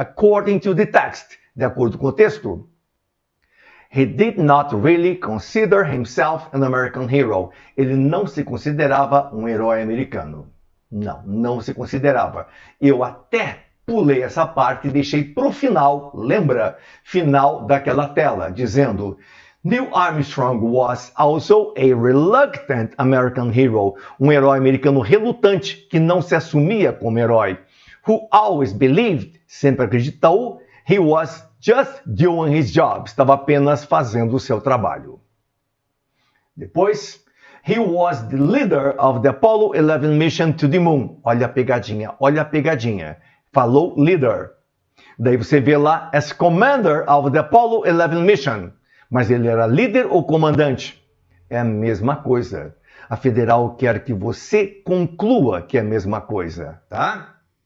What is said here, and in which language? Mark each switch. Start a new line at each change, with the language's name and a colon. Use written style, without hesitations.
English: According to the text,
Portuguese: de acordo com o texto,
English: he did not really consider himself an American hero.
Portuguese: Ele não se considerava um herói americano. Não se considerava. Eu até pulei essa parte e deixei para o final, lembra? Final daquela tela, dizendo
English: Neil Armstrong was also a reluctant American hero,
Portuguese: um herói americano relutante que não se assumia como herói,
English: who always believed,
Portuguese: sempre acreditou,
English: he was just doing his job,
Portuguese: estava apenas fazendo o seu trabalho. Depois,
English: he was the leader of the Apollo 11 mission to the moon.
Portuguese: Olha a pegadinha, olha a pegadinha. Falou leader. Daí você vê lá
English: as commander of the Apollo 11 mission.
Portuguese: Mas ele era líder ou comandante? É a mesma coisa. A federal quer que você conclua que é a mesma coisa, tá?